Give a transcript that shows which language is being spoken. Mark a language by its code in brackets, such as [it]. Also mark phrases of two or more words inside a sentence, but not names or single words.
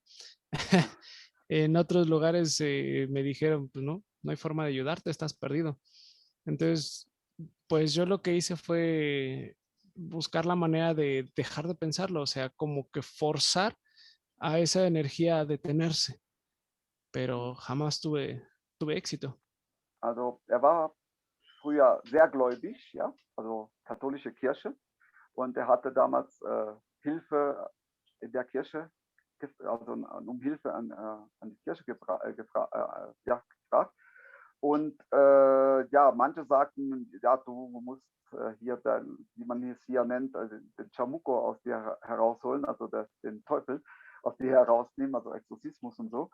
[es] En otros lugares me dijeron, pues no hay forma de ayudarte, estás perdido. Entonces, pues yo lo que hice fue buscar la manera de dejar de pensarlo, o sea, como que forzar a esa energía a detenerse, pero jamás tuve éxito. [de] Also er war früher sehr gläubig, ja, also katholische Kirche, und er hatte damals Hilfe in der Kirche, also um Hilfe an die Kirche gefragt. Und ja, manche sagten, ja, du musst hier, wie man es hier nennt, den Chamuco aus dir herausholen, also den Teufel aus dir herausnehmen, also Exorzismus und so.